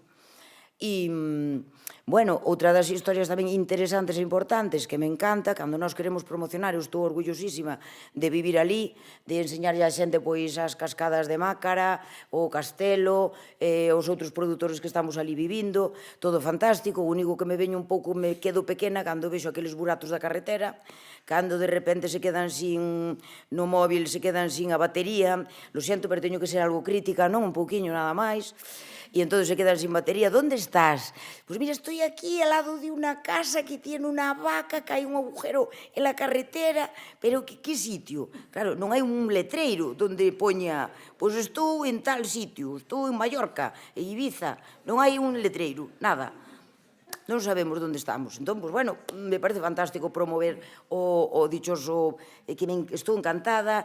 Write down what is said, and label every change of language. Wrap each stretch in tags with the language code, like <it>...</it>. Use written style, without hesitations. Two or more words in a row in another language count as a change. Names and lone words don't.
<gl>E, bueno, outra das historias tamén interesantes e importantes que me encanta, cando nós queremos promocionar, eu estou orgullosísima de vivir ali, de enseñarlle a xente, pois, as cascadas de Mácara, o Castelo, os outros produtores que estamos ali vivindo, todo fantástico. O único que me veño un pouco, me quedo pequena cando vexo aqueles buratos da carretera, cando de repente se quedan sin, no móvil se quedan sin a batería,</gl> <es>lo siento,</es> <gl>pero teño que ser algo crítica, non? Un pouquiño nada máis. E entón se quedan sin batería.</gl> <es>Donde estás?</es> <gl>Pois mira,</gl> <es>estoy estoy aquí al lado de una casa que tiene una vaca, que hai un agujero en la carretera, pero que sitio?</es> <gl>Claro, non hai un letreiro donde poña, pois estou en tal sitio, estou en Mallorca, en Ibiza, non hai un letreiro, nada. Non sabemos onde estamos. Entón, pois, bueno,</gl> <es>me parece fantástico</es> <gl>promover o dichoso, que estou encantada.</gl>